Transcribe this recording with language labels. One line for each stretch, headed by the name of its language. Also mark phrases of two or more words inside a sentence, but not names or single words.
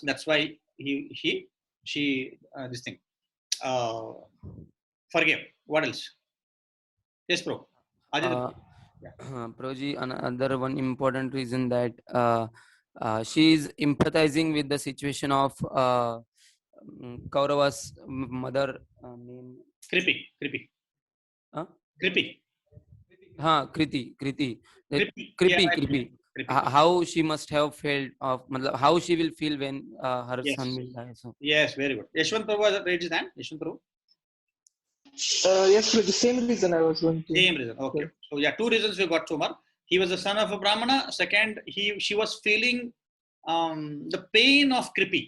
English: That's why she this thing forgave. What else? Yes, bro. Uh, Yeah. Proji, another one important reason that she is empathizing with the situation of Kaurava's mother name. Kripi. Huh? Kripi. Kriti. Kripi. Kripi. Yeah, Kripi. Kripi. How she must have felt of, how she will feel when her Yes. son will die. So. Yes, very good. Yashwant Prabhu has raised his hand. Yashwant Prabhu. Yes, for the same reason I was going to. Same reason. Okay. So yeah, two reasons we got so much. He was the son of a Brahmana. Second, she was feeling the pain of Kripi.